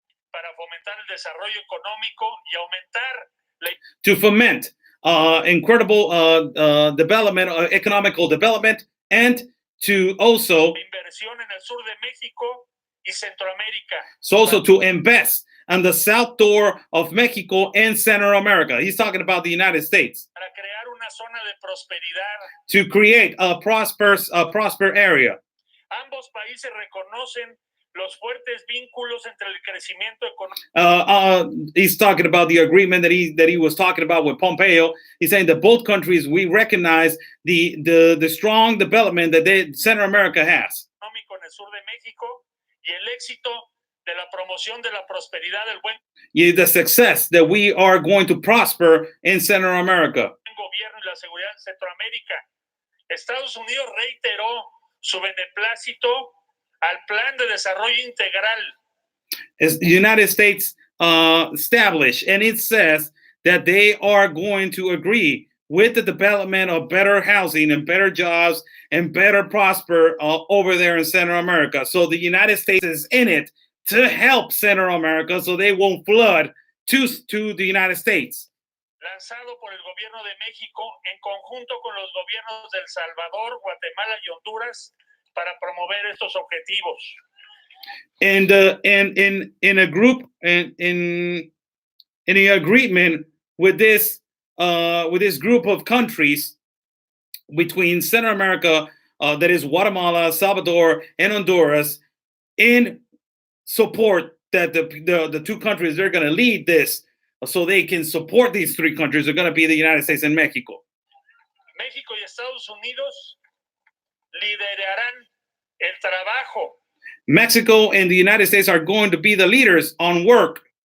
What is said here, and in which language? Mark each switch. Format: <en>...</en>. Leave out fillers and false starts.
<es>Para fomentar el desarrollo económico y aumentar</es> <en>to foment incredible development, economical development, and to also</en> <es>inversión en el sur de México y Centroamérica.</es> <en>So also to invest on the south door of Mexico and Central America. He's talking about the United States.</en> <es>Para crear una una zona de prosperidad.</es> <en>to create a prosper area.</en> <es>Ambos países reconocen los fuertes vínculos entre el crecimiento económico.</es> <en>He's talking about the agreement that he was talking about with Pompeo. He's saying that both countries, we recognize the strong development that Central America has.</en> <es>En el sur de México y el éxito de la promoción de la prosperidad del buen</es> <en>The success that we are going to prosper in Central America.</en> <es>gobierno y la seguridad en Centroamérica. Estados Unidos reiteró su beneplácito al plan de desarrollo integral.</es> <en>As the United States established, and it says that they are going to agree with the development of better housing and better jobs and better prosper over there in Central America. So the United States is in it to help Central America so they won't flood to the United States.</en> <es>Lanzado por el gobierno de México en conjunto con los gobiernos de El Salvador, Guatemala y Honduras para promover estos objetivos.</es> <en>And in a group in the agreement with this group of countries between Central America, that is Guatemala, Salvador, and Honduras, in support that the two countries they're going to lead this, so they can support these three countries are going to be the United States and Mexico.</en> <es>México y Estados Unidos liderarán el trabajo.</es> <en>Mexico and the United States are going to be the leaders on work</en>